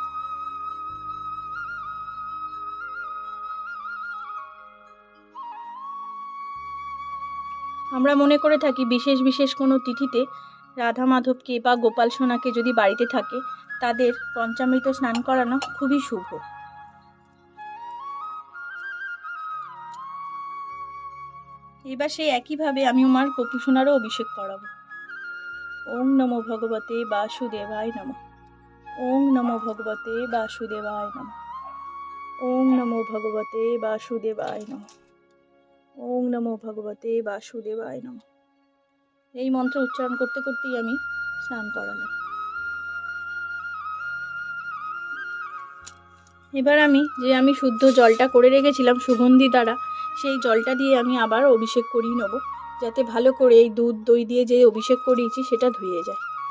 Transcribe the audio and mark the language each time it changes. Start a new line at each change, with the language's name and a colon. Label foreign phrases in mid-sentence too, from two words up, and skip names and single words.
Bangla: আমরা মনে করে থাকি বিশেষ বিশেষ কোনো তিথিতে রাধা মাধবকে বা গোপাল সোনাকে যদি বাড়িতে থাকে তাদের পঞ্চামৃত স্নান করানো খুবই শুভ। এবার সেই একইভাবে আমি আমার গোপু সোনারও অভিষেক করাবো।
Sanskrit: ॐ नमो भगवते वासुदेवाय नमः। ॐ नमो भगवते वासुदेवाय नमः। ॐ नमो भगवते वासुदेवाय नमः। ॐ नमो भगवते वासुदेवाय नमः।
Bangla: এই মন্ত্র উচ্চারণ করতে করতেই আমি স্নান করালাম। এবার আমি শুদ্ধ জলটা করে রেখেছিলাম সুগন্ধি দ্বারা, সেই জলটা দিয়ে আমি আবার অভিষেক করিয়ে নেব, যাতে ভালো করে এই দুধ, দই দিয়ে যে অভিষেক করিয়েছি সেটা ধুয়ে যায়।